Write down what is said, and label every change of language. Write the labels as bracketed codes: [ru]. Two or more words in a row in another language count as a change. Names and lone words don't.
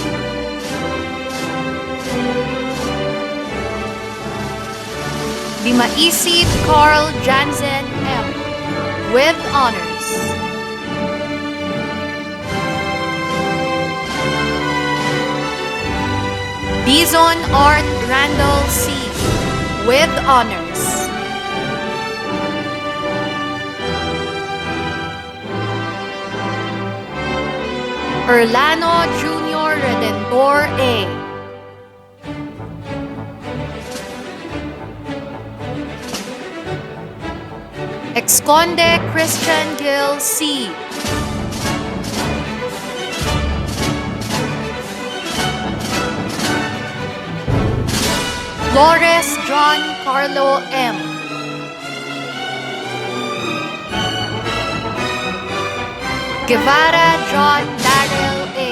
[en] Dimaisip Carl Jansen M. with honors. Dizon Art Randall C. with honors. Erlano Jr. Redentor A. Exconde Christian Gill C. Flores John Carlo M. Guevara John Darrell A.